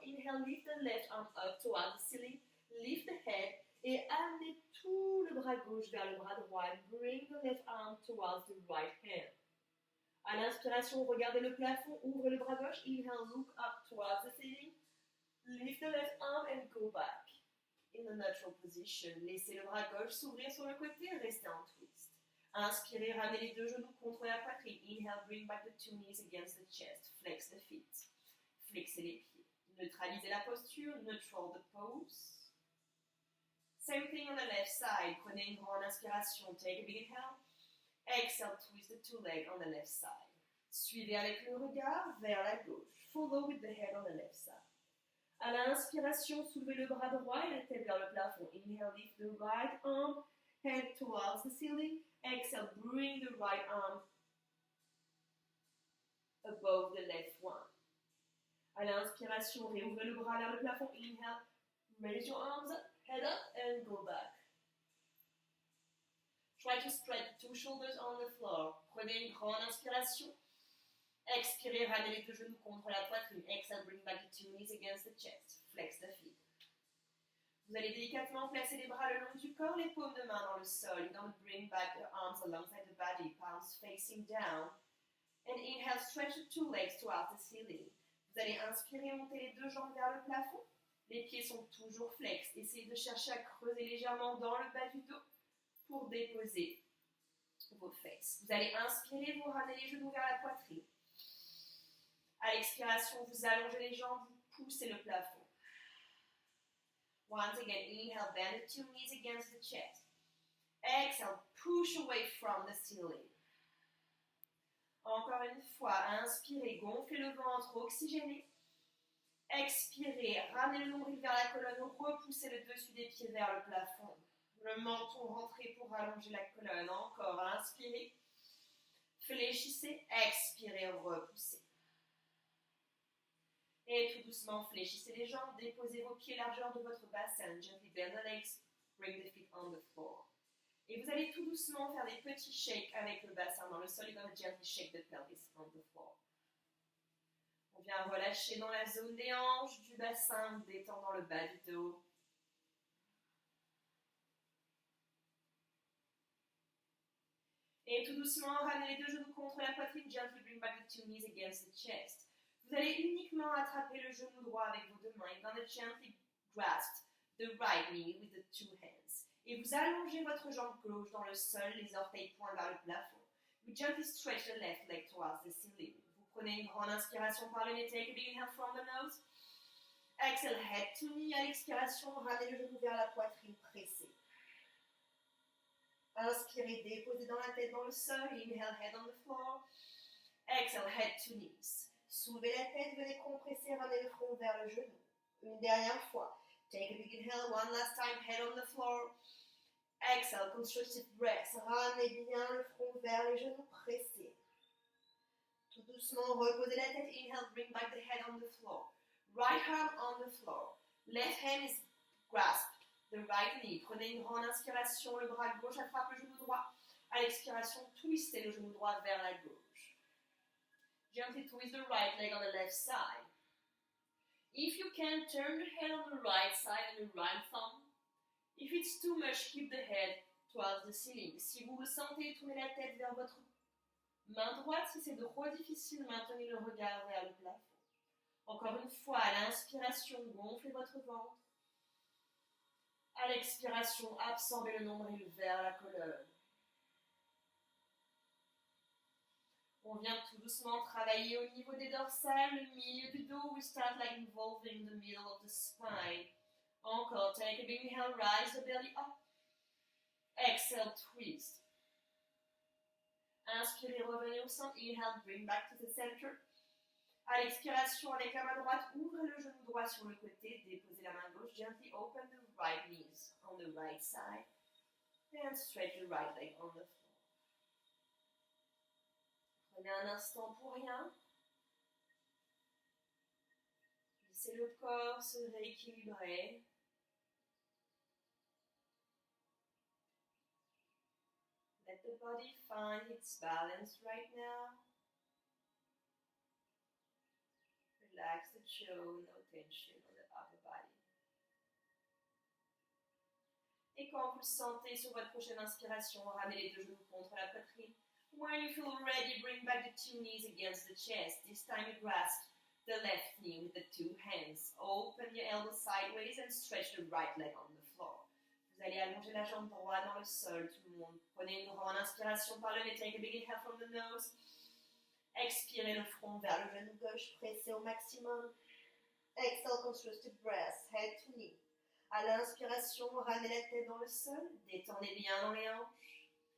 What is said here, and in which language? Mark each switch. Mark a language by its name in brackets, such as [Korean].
[English] Inhale, lift the left arm up towards the ceiling. Lift the head [French] et amenez tout le bras gauche vers le bras droit. [English] Bring the left arm towards the right hand. [French] À l'inspiration, regardez le plafond, ouvrez le bras gauche. [English] Inhale, look up towards the ceiling. Lift the left arm and go back. In the neutral position, [French] laissez le bras gauche s'ouvrir sur le côté et restez en twist. Inspirez, ramenez les deux genoux contre la poitrine. [English] Inhale, bring back the two knees against the chest. Flex the feet. [French] Flexez les pieds. Neutralisez la posture. [English] Neutral the pose. Same thing on the left side. [French] Prenez une grande inspiration. [English] Take a big inhale. Exhale, twist the two legs on the left side. [French] Suivez avec le regard vers la gauche. [English] Follow with the head on the left side. [French] À l'inspiration, soulevez le bras droit et la tête vers le plafond. [English] Inhale, lift the right arm, head towards the ceiling. Exhale, bring the right arm above the left one. [French] À l'inspiration, réouvrez le bras vers le plafond. [English] Inhale, raise your arms up, head up, and go back. Try to spread the two shoulders on the floor. [French] Prenez une grande inspiration. Expirez, ramenez les deux genoux contre la poitrine. [English] Exhale, bring back the two knees against the chest. Flex the feet. [French] Vous allez délicatement placer les bras le long du corps, les paumes de main dans le sol. [English] You're going to bring back your arms alongside the body, palms facing down. And inhale, stretch the two legs towards the ceiling. [French] Vous allez inspirer, monter les deux jambes vers le plafond. Les pieds sont toujours flex. Essayez de chercher à creuser légèrement dans le bas du dos pour déposer vos fesses. Vous allez inspirer, vous ramenez les genoux vers la poitrine. À l'expiration, vous allongez les jambes, vous poussez le plafond. Once again, inhale, bend the two knees against the chest. Exhale, push away from the ceiling. Encore une fois, inspirez, gonflez le ventre, oxygénez. Expirez, ramenez le nombril vers la colonne, repoussez le dessus des pieds vers le plafond. Le menton rentré pour allonger la colonne. Encore, inspirez. Fléchissez, expirez, repoussez. Et tout doucement, fléchissez les jambes, déposez vos pieds largeur de votre bassin. [English] Gently bend the legs, bring the feet on the floor. [French] Et vous allez tout doucement faire des petits shakes avec le bassin dans le sol. [English] You're going to gently shake the pelvis on the floor. [French] On vient relâcher dans la zone des hanches, du bassin, détendant le bas du dos. Et tout doucement, ramenez les deux genoux contre la poitrine. [English] Gently bring back the two knees against the chest. [French] Vous allez uniquement attraper le genou droit avec vos deux mains. [English] You're going to gently grasp the right knee with the two hands. [French] Et vous allongez votre jambe gauche dans le sol, les orteils pointent vers le plafond. [English] You gently stretch the left leg towards the ceiling. [French] Vous prenez une grande inspiration par le nez. [English] Take a big inhale from the nose. Exhale, head to knee. [French] À l'expiration, ramenez le genou vers la poitrine, pressée. Inspirez, déposez dans la tête dans le sol. [English] Inhale, head on the floor. Exhale, head to knees. [French] Soulevez la tête, venez compresser, ramenez le front vers le genou. Une dernière fois. [English] Take a big inhale, one last time, head on the floor. Exhale, constructive breath. [French] Ramenez bien le front vers les genoux, pressés. Tout doucement, reposez la tête. [English] Inhale, bring back the head on the floor. Right arm on the floor. Left hand is grasped the right knee. [French] Prenez une grande inspiration, le bras gauche attrape le genou droit. À l'expiration, twistez le genou droit vers la gauche. [English] Gently twist the right leg on the left side. If you can, turn the head on the right side and the right thumb. If it's too much, keep the head towards the ceiling. [French] Si vous le sentez, tournez la tête vers votre main droite. Si c'est trop difficile, maintenez le regard vers le plafond. Encore une fois, à l'inspiration, gonflez votre ventre. À l'expiration, absorbez le nombril vers la colonne. On vient tout doucement travailler au niveau des dorsales, le milieu du dos. [English] We start like involving the middle of the spine. Encore, take a big inhale, rise the belly up. Exhale, twist. [French] Inspirez, revenez au centre. [English] Inhale, bring back to the center. [French] À l'expiration, avec la main droite, ouvrez le genou droit sur le côté. Déposez la main gauche. [English] Gently open the right knees on the right side. And stretch the right leg on the floor. [French] Prenez un instant pour rien. Laissez le corps se rééquilibrer. La [English] Let the body find its balance right now. Relax the jaw, no tension on the upper body. [French] Et quand vous le sentez sur votre prochaine inspiration, ramenez les deux genoux contre la poitrine. [English] When you feel ready, bring back the two knees against the chest. This time you grasp the left knee with the two hands. Open your elbows sideways and stretch the right leg on the floor. [French] Vous allez allonger la jambe droite dans le sol, tout le monde. Prenez une grande inspiration par le nez. [English] Take a big inhale from the nose. [French] Expirez le front vers le genou gauche, pressez au maximum. [English] Exhale, constructive breath, head to knee. [French] À l'inspiration, ramenez la tête dans le sol, détendez bien dans les hanches.